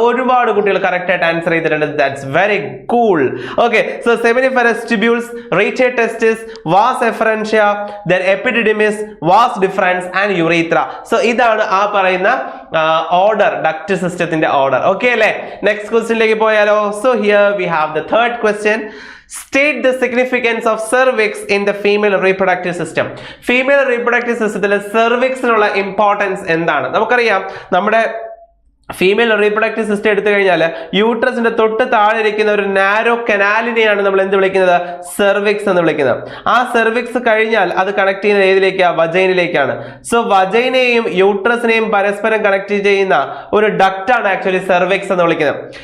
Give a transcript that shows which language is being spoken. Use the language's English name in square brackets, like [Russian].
[Malayalam] ഒരുപാട് കുട്ടികൾ കറക്റ്റ് ആയിട്ട് ആൻസർ ചെയ്തിട്ടുണ്ട്. [English] That's very cool. Okay, so seminiferous tubules, rete testis, vas efferentia, then epididymis, vas deferens and urethra. [Malayalam] So ഇതാണ് ആ പറയുന്ന ഓർഡർ, ഡക്ട് സിസ്റ്റത്തിന്റെ ഓർഡർ. [English] Okay അല്ലേ? [Malayalam] നെക്സ്റ്റ് ക്വസ്റ്റ്യനിലേക്ക് പോയാലോ? [English] So here we have the third question. State the significance of cervix in the female reproductive system. [Malayalam] Female reproductive system cervixനുള്ള importance എന്താണ്? നമുക്കറിയാം, നമ്മുടെ ഫീമെയിൽ റീപ്രൊഡക്റ്റീവ് സിസ്റ്റം എടുത്തു കഴിഞ്ഞാൽ യൂട്രസിന്റെ തൊട്ട് താഴെ ഇരിക്കുന്ന ഒരു നാരോ കനാലിനെയാണ് നമ്മൾ എന്ത് വിളിക്കുന്നത്? സെർവിക്സ് എന്ന് വിളിക്കുന്നത്. ആ സെർവിക്സ് കഴിഞ്ഞാൽ അത് കണക്ട് ചെയ്യുന്നത് ഏതിലേക്കാണ്? വജൈനിലേക്കാണ്. സോ വജൈനെയും യൂട്രസിനെയും പരസ്പരം കണക്ട് ചെയ്യുന്ന ഒരു ഡക്റ്റ് ആണ് ആക്ച്വലി സെർവിക്സ് എന്ന് വിളിക്കുന്നത്.